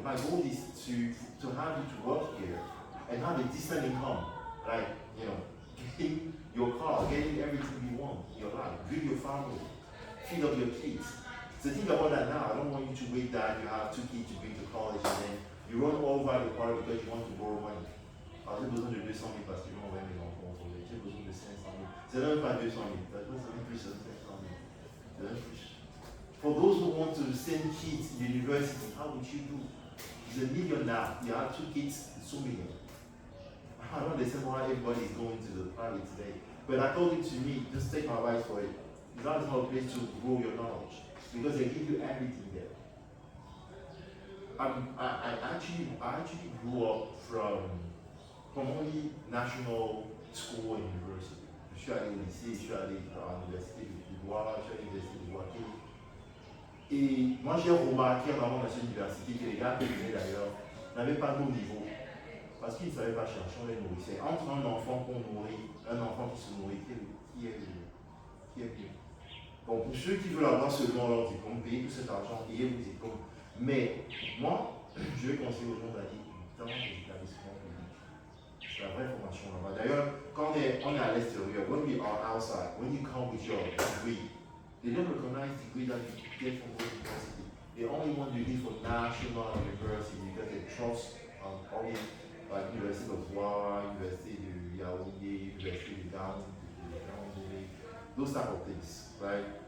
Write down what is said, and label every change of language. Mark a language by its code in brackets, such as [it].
[en] My goal is to have you to work here and have a decent income, like, you know, getting your car, getting everything you want in your life, build your family, feed up your kids. So think about that now. I don't want you to wait that you have 2 kids to bring to college and then you run all over the party because you want to borrow money. J'ai besoin de 200 000 parce que je vais envoyer mes enfants au collège. J'ai besoin de 500 000. C'est même pas 200 000. T'as besoin de plus de 500 000. For those who want to send kids to university, how would you do? It's $1 million now. You have 2 kids, it's $2 million. I don't understand why everybody is going to the private today. But I told you to me, just take my advice for it. That is not a place to grow your knowledge. Because they give you everything there. I actually grew up from only national school and university. [fr] Je suis allé au lycée, je suis allé à l'université de Douala, je suis allé à l'université de Douala. Et moi j'ai remarqué en allant dans cette université que les gars qui venaient d'ailleurs n'avaient pas de haut niveau. Parce qu'ils ne savaient pas chercher, on les nourrissait. Entre un enfant qu'on nourrit, un enfant qui se nourrit, qui est mieux. Donc pour ceux qui veulent avoir seulement leur diplôme, payez tout cet argent, payez vos diplômes. Mais moi, je vais conseiller aux gens d'aller dans les établissements publics. C'est la vraie formation là-bas. D'ailleurs, quand on est à l'extérieur, [en] when we are outside, when you come with your degree, they don't recognize the degree that you get from those university. They only want you to for national university because they trust only like University of Douala, University de Yaoundé, University de Yaoundé, those type of things, right?